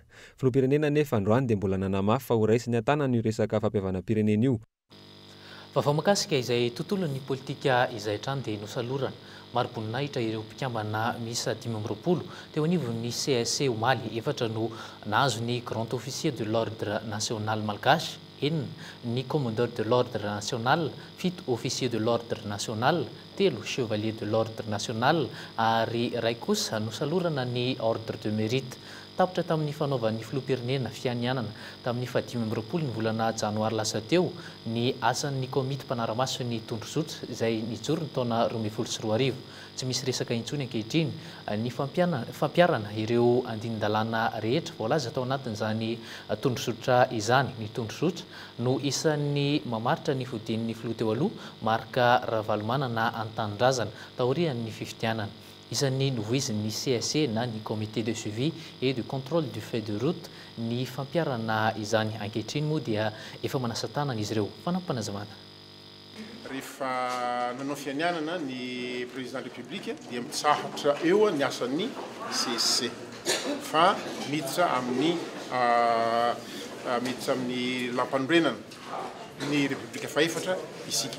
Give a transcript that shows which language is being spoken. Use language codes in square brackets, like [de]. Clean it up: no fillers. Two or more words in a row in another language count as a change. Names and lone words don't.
[mg] Filoha-pirenena nefa androany dia mbola nanamafy fa ho raisiny an-tanana io resaka fampihavanam-pirenena io. Vaovao makasika izay tontolon'ny politika izay hatrany dia nosalorana maro-boninahitra ireo mpikambana miisa 520 teo anivon'ny CSC Omaly efatra no nahazo ny Grand Officier de l'Ordre National Malgache, ny Commandeur de l'Ordre National, 7 Officier de l'Ordre National, 3 Chevalier de l'Ordre National ary ray kosa nosalorana ny Ordre de Mérite. Tapitra tamin'ny fanaovan'ny filoha-pirenena fianianana tamin'ny 15 ny volana Janoary lasa teo ny asan'ny komity mpanara-maso ny tondrozotra izay nijoro ny taona 2024. Tsy misy resaka intsony ankehitriny ny fampiarana ireo andinin-dalàna rehetra voalaza tao anatin'izany tondrozotra izany. Ny tondrozotra no isan'ny mamaritra ny fodian'ny filoha teo aloha Marka Ravalomanana an-tanindrazana taorian'ny fifidianana. Isan'ny novoizin'ny CSC na ny [fr] comité de suivi et de contrôle du fait de route [mg] ny fampiarana izany ankehitriny moa dia efa manasa tanana izy ireo fanampanazamana. Rehefa nanao fianianana ny [fr] président de la République [mg] dia mitsahatra eo ny asan'ny CSC fa miditra amin'ny lampanorenana ny République faefatra isika.